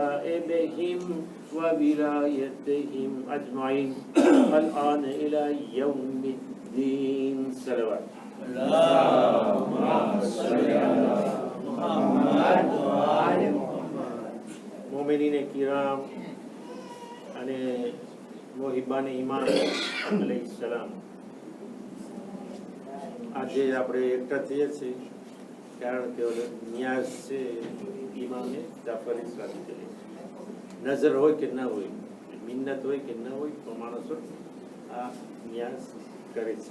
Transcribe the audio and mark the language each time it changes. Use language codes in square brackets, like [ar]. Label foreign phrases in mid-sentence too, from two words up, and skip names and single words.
[ar] نائبهم وولايتهم أجمعين الآن إلى يوم الدين صلوات اللهم صل على محمد وآل محمد. [gu] મોમિનીન કિરામ અને મોહિબાન ઈમાન અલૈહિસ્સલામ, આજે આપણે એકઠા થઈએ છીએ કારણ કે નિયાઝ છે ઇમામે જાફરી સાથે નજર હોય કે ના હોય, મિન્નત હોય કે ના હોય, તો માણસો આ નિયાઝ કરે છે.